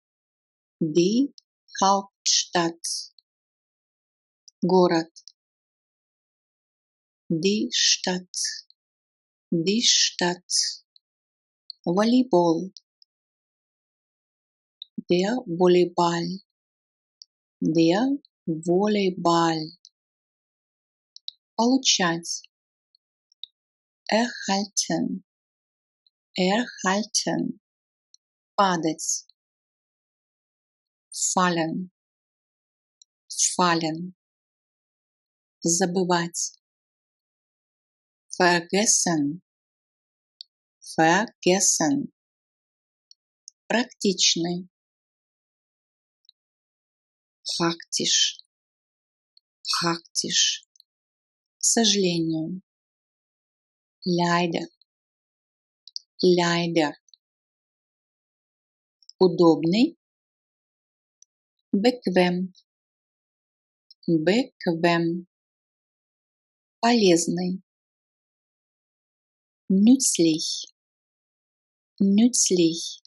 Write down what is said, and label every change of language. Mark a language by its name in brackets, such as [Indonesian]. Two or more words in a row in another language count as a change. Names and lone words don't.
[German] город, die Stadt, волейбол, der Volleyball, [Russian] волейбол, получать, [German] erhalten, erhalten, падать, fallen, fallen, забывать, vergessen, vergessen, практичный, praktisch, praktisch, [Russian] к сожалению, [German] leider, leider, удобный, bequem, bequem, полезный, nützlich, nützlich,